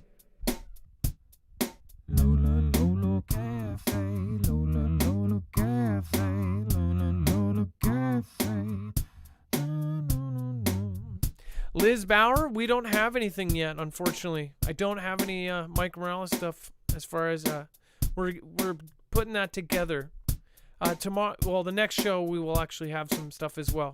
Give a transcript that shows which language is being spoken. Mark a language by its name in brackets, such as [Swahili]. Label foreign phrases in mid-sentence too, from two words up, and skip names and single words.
[English] Lola Lola Cafe, Lola Lola Cafe, Lola Lola Cafe. Liz Bauer, we don't have anything yet, unfortunately. I don't have any Mike Morales stuff as far as we're putting that together. Tomorrow, well, the next show we will actually have some stuff as well.